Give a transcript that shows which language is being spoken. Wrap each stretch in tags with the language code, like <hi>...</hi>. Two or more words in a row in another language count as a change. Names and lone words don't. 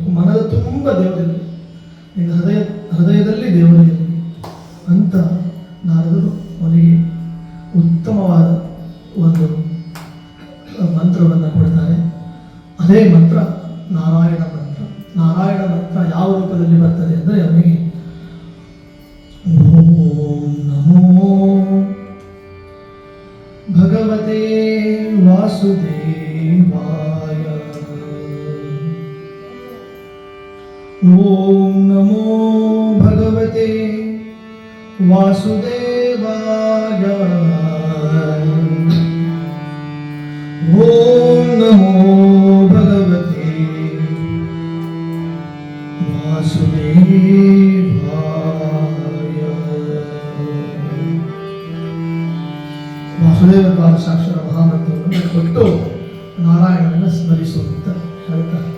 <kn>ಮನದ ತುಂಬ ದೇವರಿರಲಿ, ನಿನ್ನ ಹೃದಯದಲ್ಲಿ ದೇವರಿರಲಿ ಅಂತ ನಾರದರು ಅವನಿಗೆ ಉತ್ತಮವಾದ ಒಂದು ಮಂತ್ರವನ್ನು ಕೊಡ್ತಾರೆ. ಅದೇ ಮಂತ್ರ ನಾರಾಯಣ ಮಂತ್ರ. ನಾರಾಯಣ ಮಂತ್ರ ಯಾವ ರೂಪದಲ್ಲಿ ಬರ್ತದೆ ಅಂದರೆ, ಅವನಿಗೆ</kn> <sa>ಓಂ ನಮೋ ಭಗವತೆ ವಾಸುದೇವಾಯ, ಓಂ ನಮೋ ಭಗವತೆ ವಾಸುದೇವಾಯ, ಓಂ ನಮೋ ಭಗವತೆ ವಾಸುದೇವಾಯ.</sa> <kn>ವಾಸುದೇವ ಸಾಕ್ಷರ ಮಹಾಮಂತ್ರವನ್ನು ಕೊಟ್ಟು ನಾರಾಯಣನನ್ನು ಸ್ಮರಿಸುವಂತ ಹೇಳ್ತಾರೆ.</kn>